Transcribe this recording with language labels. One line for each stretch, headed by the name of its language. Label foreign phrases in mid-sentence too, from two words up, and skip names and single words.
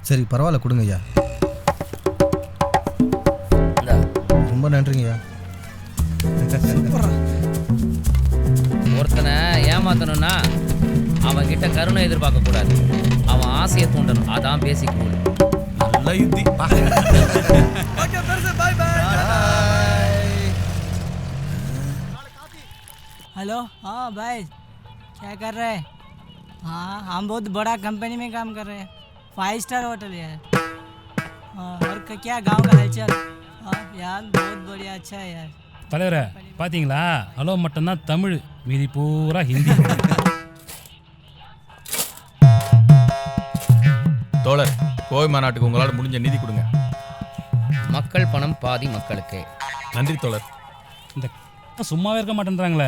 Tamil: சரி பரவாயில்ல கொடுங்க ஐயா. ரொம்ப நன்றிங்க ஐயா. ஒருத்தனை ஏமாத்தணும்னா அவன் கிட்ட கருணை எதிர்பார்க்க கூடாது. அவன் ஆசையை தூண்டணும். அதான்
English: basic rule.
Tamil: நல்ல யுத்தி.
Hindi: हेलो हाँ भाई, क्या कर रहे हैं? हाँ हम बहुत बड़ा कंपनी में काम कर रहे हैं. 5
English: star hotel
Hindi: है. हाँ और क्या गांव का हालचाल? हाँ यार बहुत बढ़िया, अच्छा है यार.
Tamil: தலைவரே பாத்தீங்களா? ஹலோ மட்டும்தான் தமிழ், மீதி பூரா ஹிந்தி. தோழர், கோவை மாநாட்டுக்கு உங்களால் முடிஞ்ச நிதி கொடுங்க. மக்கள் பணம் பாதி மக்களுக்கு. நன்றி தோழர். இந்த சும்மாவே இருக்க மாட்டேன்றாங்களே.